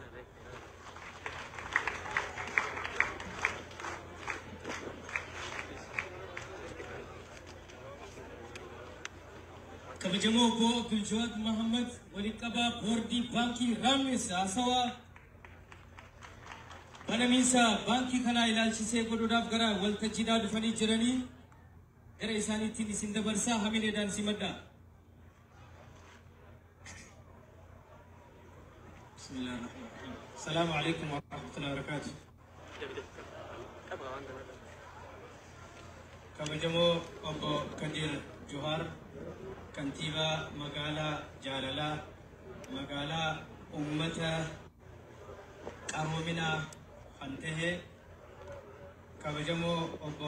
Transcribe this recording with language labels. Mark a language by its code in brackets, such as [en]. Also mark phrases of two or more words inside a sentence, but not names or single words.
[om] kabajamo obbo Abdul Jawaad Muhammad walitti qabaa boordii baankii Raammis haasawaa banamiinsa baankii kanaa ilaalchisee godhuudhaaf gara waltajjiidhaa dhufanii jiranii gara isaaniittiin isin dabarsaa hamileedhaan simadhaa. [ar] بسم الله الرحمن الرحيم. السلام عليكم ورحمة الله وبركاته. [om] kabajamo obbo Kadir Johar kantiibaa magaalaa Jaalalaa magaalaa ummata qaroominaa kan ta'e kabajamo obbo